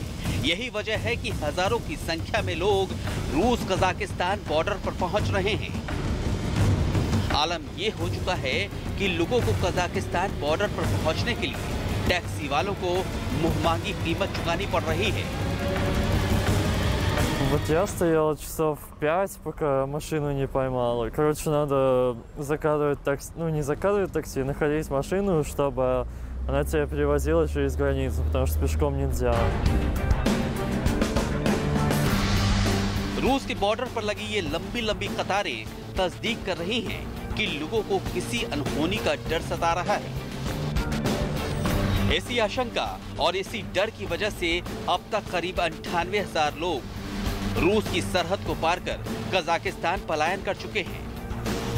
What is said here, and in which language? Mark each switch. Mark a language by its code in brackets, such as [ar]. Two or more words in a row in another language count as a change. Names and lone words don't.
[hi] यही वजह है कि हजारों की संख्या में लोग रूस कजाकिस्तान बॉर्डर पर पहुंच रहे हैं। आलम ये हो चुका है कि लोगों को कजाकिस्तान बॉर्डर पर पहुंचने के लिए टैक्सी वालों को मुंहमांगी कीमत चुकानी पड़ रही है। [ru] Вот я стояла часов 5, пока машину не поймала. Короче, надо заказывать такси, не заказывать такси, находить машину, чтобы она тебя перевозила через границу, потому что пешком нельзя. [hi] रूस के बॉर्डर पर लगी ये लंबी लंबी कतारें तस्दीक कर रही हैं कि लोगों को किसी अनहोनी का डर सता रहा है। ऐसी आशंका और इसी डर की वजह से अब तक करीब 98,000 लोग रूस की सरहद को पार कर कजाकिस्तान पलायन कर चुके हैं।